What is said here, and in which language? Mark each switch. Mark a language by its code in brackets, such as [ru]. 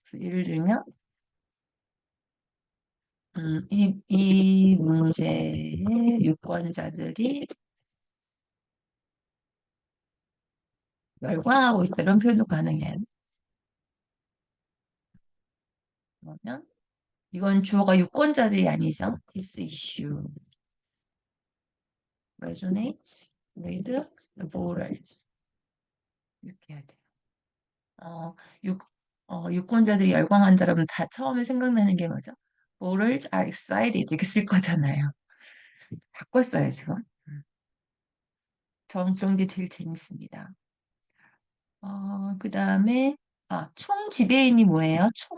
[ko] 그래서 예를 들면 이 문제의 유권자들이 열광하고 있다. 이런 표현도 가능해요. 그러면 이건 주어가 유권자들이 아니죠. [en] This issue resonates with the voters. [ko] 이렇게 해야 돼요. 어, 유, 유권자들이 열광한다 그러면 다 처음에 생각나는 게 뭐죠? Voters are excited 이렇게 쓸 거잖아요. 바꿨어요, 지금. 전 그런 게 제일 재밌습니다. 그 다음에, 총 지배인이 뭐예요?